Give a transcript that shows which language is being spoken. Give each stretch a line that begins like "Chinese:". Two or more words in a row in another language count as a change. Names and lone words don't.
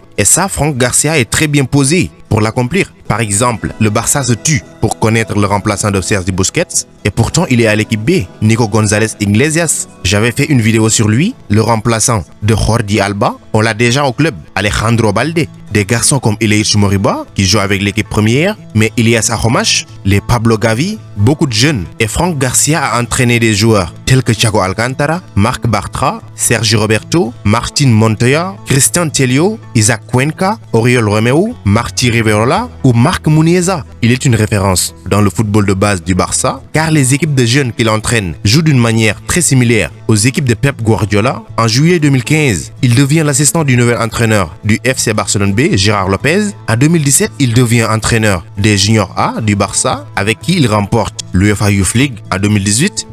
French: Et ça, Franck Garcia est très bien posé pour l'accomplir. Par exemple, le Barça se tue pour connaître le remplaçant de Sergi Busquets et pourtant il est à l'équipe B, Nico González Iglesias. J'avais fait une vidéo sur lui, le remplaçant de Jordi Alba. On l'a déjà au club, Alejandro Balde. Des garçons comme Illich Moriba qui jouent avec l'équipe première, mais Ilias Ahomash, les Pablo Gavi, beaucoup de jeunes. Et Franck Garcia a entraîné des joueurs tels que Thiago Alcantara, Marc Bartra, Sergi Roberto, Martin Montoya, Christian Telio, Isaac Cuenca, Oriol Romeu, Martí Riverola ou Marc Muniesa. Il est une référence dans le football de base du Barça car les équipes de jeunes qu'il entraîne jouent d'une manière très similaire aux équipes de Pep Guardiola. En juillet 2015, il devient l'assistant du nouvel entraîneur du FC Barcelone B, Gérard Lopez. En 2017, il devient entraîneur des Juniors A du Barça avec qui il remporte l'UEFA Youth League en 2018.